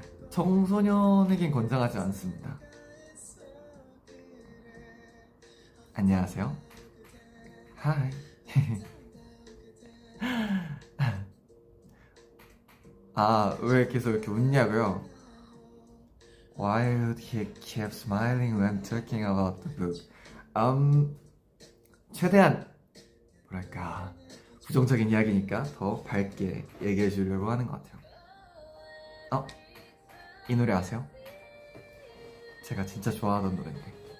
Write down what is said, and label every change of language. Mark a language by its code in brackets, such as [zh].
[ko] 청소년에겐 권장하지 않습니다. 안녕하세요. 하이. 왜 계속 이렇게 웃냐고요? [en] Why would he keep smiling when talking about the book? [ko] 최대한 뭐랄까 부정적인 이야기니까 더 밝게 얘기해 주려고 하는 것 같아요. 이 노래 아세요? 제가 진짜 좋아하던 노래인데.